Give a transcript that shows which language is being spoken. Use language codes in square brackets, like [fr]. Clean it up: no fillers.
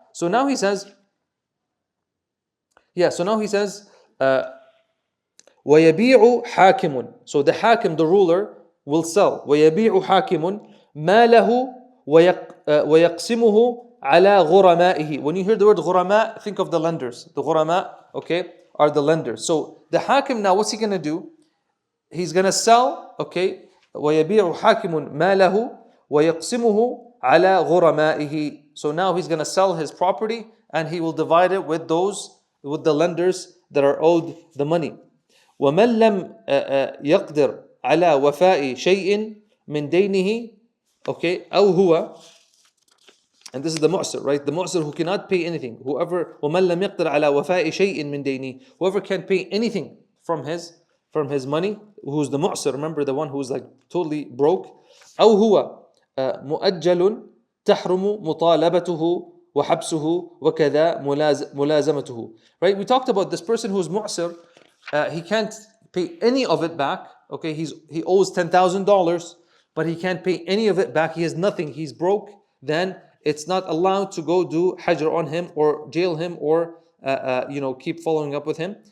[en] So now he says, [ar] وَيَبِيعُ حَاكِمٌ. [en] So the hakim, the ruler, will sell. [ar] وَيَبِيعُ حَاكِمٌ مَالَهُ وَيَقْسِمُهُ عَلَى غُرَمَائِهِ. [en] When you hear the word غُرَمَاء, think of the lenders. The غُرَمَاء, okay, are the lenders. So the hakim now, what's he going to do? He's going to sell, okay, [ar] وَيَبِيعُ حَاكِمٌ مَالَهُ وَيَقْسِمُهُ عَلَى غُرَمَائِهِ. [en] So now he's going to sell his property, and he will divide it with the lenders that are owed the money. [ar] وَمَنْ لَمْ يَقْدِرْ عَلَى وَفَاءِ شَيْءٍ مِنْ دَيْنِهِ, okay, أو هو, [en] and this is the mu'sir, right? The mu'sir who cannot pay anything. Whoever, [ar] وَمَنْ لَمْ يَقْدِرْ عَلى وَفَاءِ شَيْءٍ مِنْ دَيْنِهِ, [en] whoever can't pay anything from his money, who's the mu'sir, remember, the one who's like totally broke. [ar] أو هو مؤجل تحرم مطالبته وحبسه وكذا ملازمته. [en] Right? We talked about this person who's mu'sir, he can't pay any of it back. Okay, he owes $10,000, but he can't pay any of it back. He has nothing. He's broke. Then it's not allowed to go do hajar on him or jail him or keep following up with him.